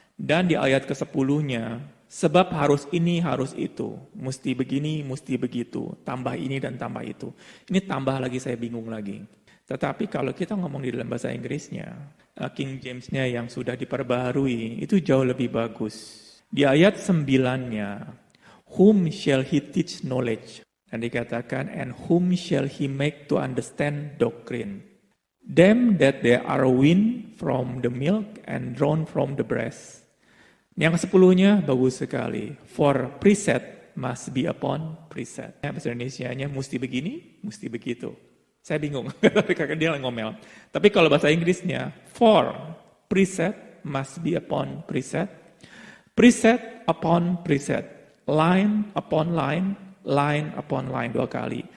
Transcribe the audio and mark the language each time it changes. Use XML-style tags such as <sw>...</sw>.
<id>Dan di ayat ke-10-nya, sebab harus ini, harus itu. Mesti begini, mesti begitu. Tambah ini dan tambah itu. Ini tambah lagi saya bingung lagi. Tetapi kalau kita ngomong di dalam bahasa Inggrisnya, King James-nya yang sudah diperbaharui, itu jauh lebih bagus. Di ayat 9-nya,</id> <en>whom shall he teach knowledge?</en> <id>Dan dikatakan,</id> <en>and whom shall he make to understand doctrine? Them that they are weaned from the milk and drawn from the breast.</en> <id>Yang ke-10-nya bagus sekali.</id> <en>For precept must be upon precept.</en> <id>Bahasa Indonesianya mesti begini, mesti begitu. Saya bingung, tapi kakak dia ngomel. Tapi kalau bahasa Inggrisnya,</id> <en>for precept must be upon precept, precept upon precept, line upon line, line upon line</en> <id>2 kali.</id>